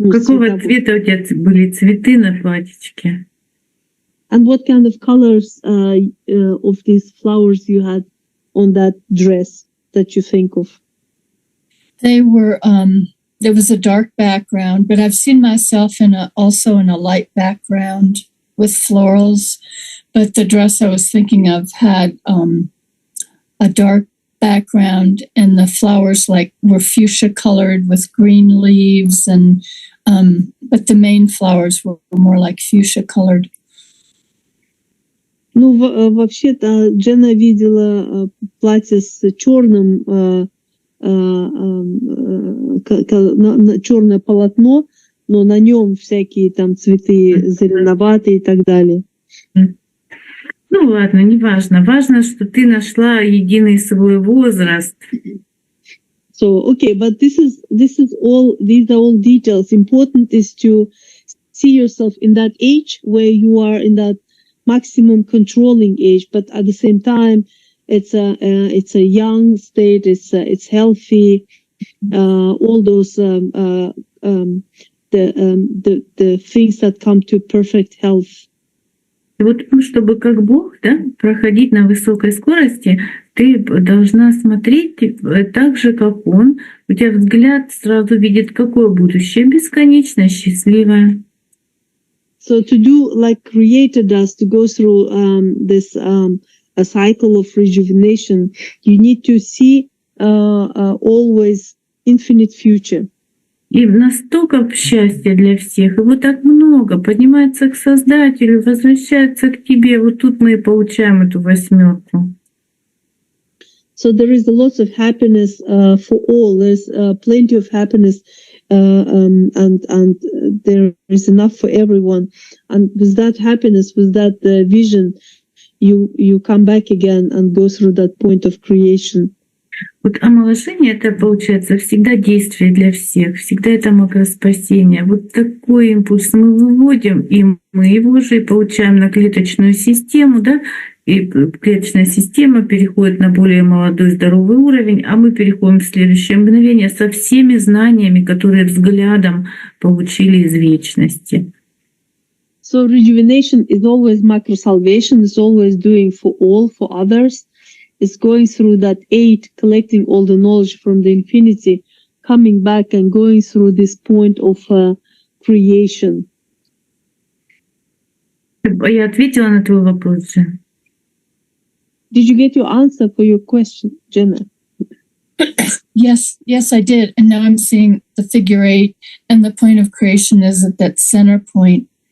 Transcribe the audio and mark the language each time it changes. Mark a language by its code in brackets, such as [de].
[ru] Какого цвета у тебя были цветы на платьичке? [en] And what kind of colors of these flowers you had on that dress that you think of? They were there was a dark background, but I've seen myself also in a light background with florals. But the dress I was thinking of had a dark background, and the flowers were fuchsia colored with green leaves, and but the main flowers were more like fuchsia colored. [ru] Ну, вообще-то Дженна видела платье с черным, черное полотно, но на нем всякие там цветы зеленоватые и так далее. Ну ладно, не важно. Важно, что ты нашла единый свой возраст. [en] So, okay, but these are all details. Important is to see yourself in that age where you are in that maximum controlling age, but at the same time, it's a young state. It's healthy. All those the things that come to perfect health. [ru] И вот чтобы как Бог, да, проходить на высокой скорости, ты должна смотреть так же, как Он. У тебя взгляд сразу видит, какое будущее, бесконечно счастливое. [en] So to do like Creator does, to go through this a cycle of rejuvenation, you need to see always infinite future. [ru] И настолько счастья для всех, его так много, поднимается к Создателю, возвращается к тебе. Вот тут мы и получаем эту восьмерку. [en] So there is a lot of happiness for all. There's plenty of happiness, and there is enough for everyone. And with that happiness, with that vision, you come back again and go through that point of creation. [ru] Вот омоложение — это, получается, всегда действие для всех, всегда это макроспасение. Вот такой импульс мы выводим, и мы его же и получаем на клеточную систему, да, и клеточная система переходит на более молодой здоровый уровень, а мы переходим в следующее мгновение со всеми знаниями, которые взглядом получили из вечности. [en] So rejuvenation is always macro salvation, is always doing for all, for others. Is going through that eight, collecting all the knowledge from the infinity, coming back and going through this point of creation. [ru] Я ответила на твой вопрос же. [en] Did you get your answer for your question, Jenna? Yes, I did. And now I'm seeing the figure eight, and the point of creation is at that center point.